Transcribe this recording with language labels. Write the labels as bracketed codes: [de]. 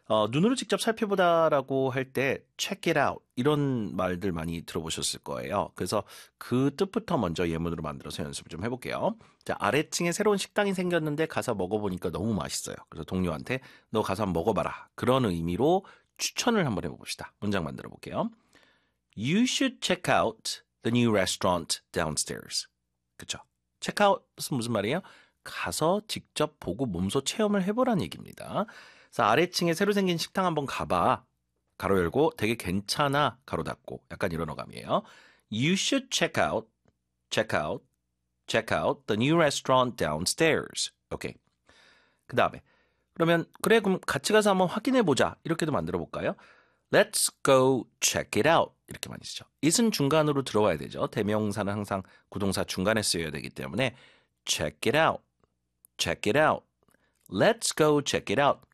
[ko] 눈으로 직접 살펴보다라고 할 때 [en] check it out [ko] 이런 말들 많이 들어보셨을 거예요. 그래서 그 뜻부터 먼저 예문으로 만들어서 연습을 좀 해볼게요. 자, 아래층에 새로운 식당이 생겼는데 가서 먹어보니까 너무 맛있어요. 그래서 동료한테 너 가서 한번 먹어봐라 그런 의미로 추천을 한번 해봅시다. 문장 만들어볼게요. [en] You should check out the new restaurant downstairs. [ko] 그쵸? Check out은 무슨 말이에요? 가서 직접 보고 몸소 체험을 해보라는 얘기입니다. 그래서 아래층에 새로 생긴 식당 한번 가봐. 가로 열고 되게 괜찮아. 가로 닫고 약간 이런 어감이에요. [en] You should check out, check out, check out the new restaurant downstairs. [ko] 오케이. 그 다음에 그러면 그래 그럼 같이 가서 한번 확인해보자. 이렇게도 만들어볼까요? [en] Let's go check it out. [ko] 이렇게 많이 쓰죠. is은 중간으로 들어와야 되죠. 대명사는 항상 구동사 중간에 쓰여야 되기 때문에 [en] check it out, check it out, let's go check it out.